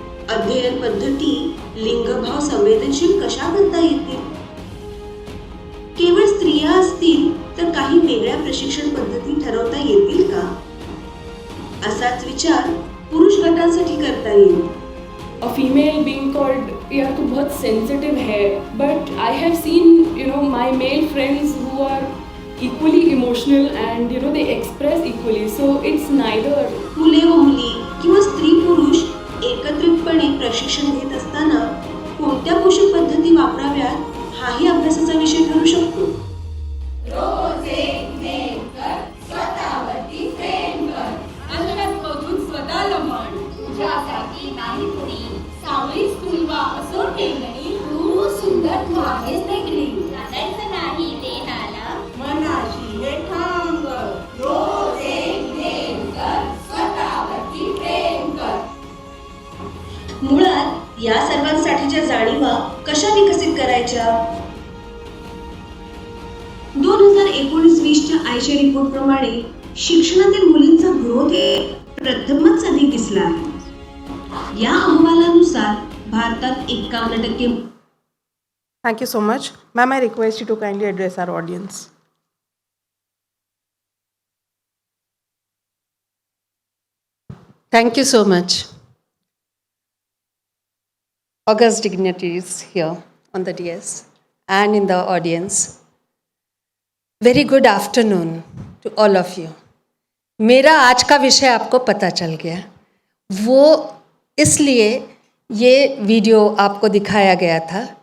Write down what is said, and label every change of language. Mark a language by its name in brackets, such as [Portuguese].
[Marathi] अध्ययन पद्धती लिंगभाव संवेदनशील कशा बनता येतील? केवळ स्त्रिया असतील तर काही वेगळ्या प्रशिक्षण पद्धती ठरवता येतील का? असाच विचार पुरुष गटांसाठी करता येईल. [English] A female being called [Hindi] तो बहुत sensitive है, [English] but I have seen my male friends who are equally emotional and they express equally, so it's neither. [Marathi] मुले व मुली किंवा स्त्री पुरुष एकत्रितपणे प्रशिक्षण घेत असताना कोणत्या पोषक पद्धती वापराव्यात हाही अभ्यासाचा विषय ठरू शकतो. रोज एक नेम कर, स्वतःवरती प्रेम कर, अंगणातून स्वतःला म्हण, तुझ्यासाठी नाही कुणी, सावळी स्कूल वा असो ठेंगणी, तू सुंदर, तू आहेस वेगळी, नाचायचं नाही ते नाला, मनाशी हे ठाम कर, रोज एक नेम कर, स्वतःवरती प्रेम कर. मुळात या सर्वांसाठीच्या जाणीवा कशा विकसित करायच्या? 2019-20च्या आयच्या रिपोर्ट प्रमाणे शिक्षणातील मुलींचा ग्रोथ प्रथमच अधिक दिसला आहे. या अहवालानुसार भारतात 51%. [English] Thank you so much. Ma'am, I request you to kindly address our audience. Thank you so much. August dignitaries here on the DS and in the audience. Very good afternoon to all of you. [Hindi] मेरा आज का विषय आपको पता चल गया. वो इसलिए ये वीडियो आपको दिखाया गया था.